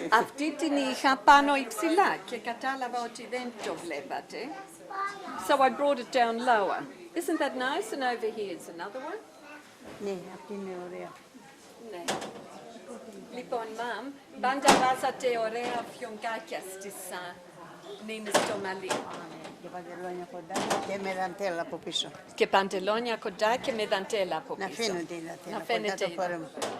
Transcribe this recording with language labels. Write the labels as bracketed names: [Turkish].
[Greek] Αυτή την είχα πάνω υψηλά και κατάλαβα ότι δεν το βλέπατε. [English] So I brought it down lower. Isn't that nice? And over here is another one. [Greek] Ναι, αυτή είναι ωραία. Ναι. Λοιπόν, μαμ, πάντα βάζατε ωραία φιονκάκια στις νίνες στο μαλλί. Και παντελόνια κοντά και με δαντέλα από πίσω. Και παντελόνια κοντά και με δαντέλα από Να πίσω. φαίνονται η δαντέλα, Να φαίνεται. κοντά το φόρεμα.